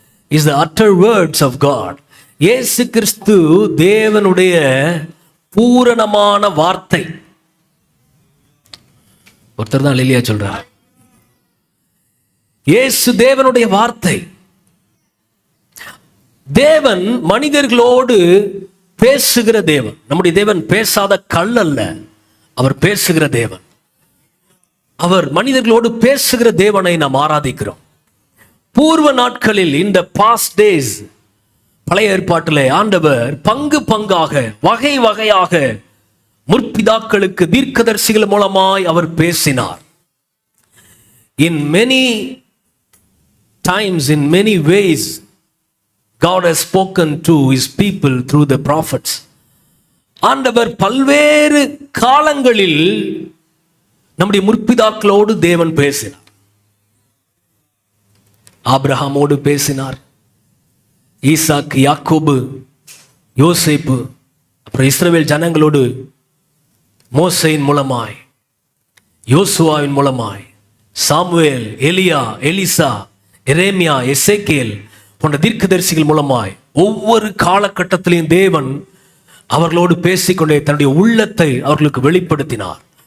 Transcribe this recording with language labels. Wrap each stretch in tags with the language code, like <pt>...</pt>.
<en>He is the utter words of God.</en> <ta>இயேசு கிறிஸ்து தேவனுடைய பூரணமான வார்த்தை. ஒருத்தர் தான் இல்லையா சொல்றார். இயேசு தேவனுடைய வார்த்தை. தேவன் மனிதர்களோடு பேசுகிற தேவன். நம்முடைய தேவன் பேசாத கல் அல்ல, அவர் பேசுகிற தேவன். அவர் மனிதர்களோடு பேசுகிற தேவனை நாம் ஆராதிக்கிறோம். பூர்வ நாட்களில், இந்த</ta> <en>past days,</en> <ta>பழைய ஏற்பாட்டிலே ஆண்டவர் பங்கு பங்காக வகை வகையாக முற்பிதாக்களுக்கு தீர்க்கதரிசிகள் மூலமாய் அவர் பேசினார்.</ta> <en>In many times, in many ways, God has spoken to his people through the prophets.</en> <ta>ஆண்டவர் பல்வேறு காலங்களில் நம்முடைய முற்பிதாக்களோடு தேவன் பேசினார். ஆபிரகாமோடு பேசினார், ஈசாக்கு, யாக்கோபு, யோசேப்பு, அப்புறம் இஸ்ரவேல் ஜனங்களோடு மோசேயின் மூலமாய், யோசுவாவின் மூலமாய், சாமுவேல், எலியா, எலிசா, எரேமியா, எசேக்கியேல் போன்ற தீர்க்கதரிசிகள் மூலமாய் ஒவ்வொரு காலகட்டத்திலையும் தேவன் அவர்களோடு பேசிக்கொண்டே தன்னுடைய உள்ளத்தை அவர்களுக்கு வெளிப்படுத்தினார்.</ta>